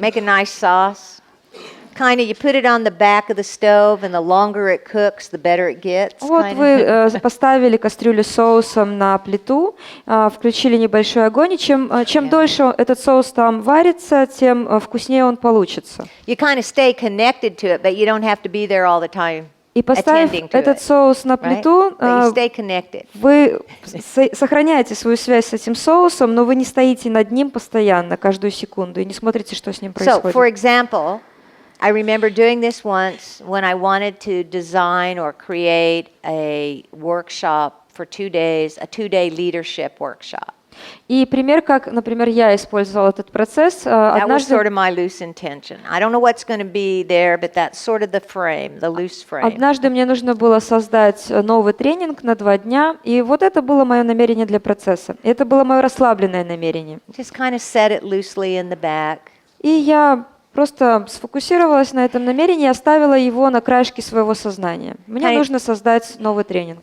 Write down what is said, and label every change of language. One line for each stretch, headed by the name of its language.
English: Make a nice sauce. Kind of, you put it on the back of the stove, and the longer it cooks, the better it gets.
Russian: Вот вы поставили кастрюлю с соусом на плиту, включили небольшой огонь, и чем дольше этот соус там варится, тем вкуснее он получится.
English: You kind of stay connected to it, but you don't have to be there all the time.
Russian: И поставив этот соус на плиту, вы сохраняете свою связь с этим соусом, но вы не стоите над ним постоянно, каждую секунду, и не смотрите, что с ним происходит.
English: So, for example, I remember doing this once when I wanted to design or create a workshop for 2 days, a 2-day leadership workshop.
Russian: И пример, как, например, я использовала этот процесс.
English: That was sort of my loose intention. I don't know what's going to be there, but that's sort of the frame, the loose frame.
Russian: Однажды мне нужно было создать новый тренинг на 2 дня, и вот это было мое намерение для процесса. Это было мое расслабленное намерение.
English: Just kind of set it loosely in the back.
Russian: И я просто сфокусировалась на этом намерении и оставила его на краешке своего сознания. Мне нужно создать новый тренинг.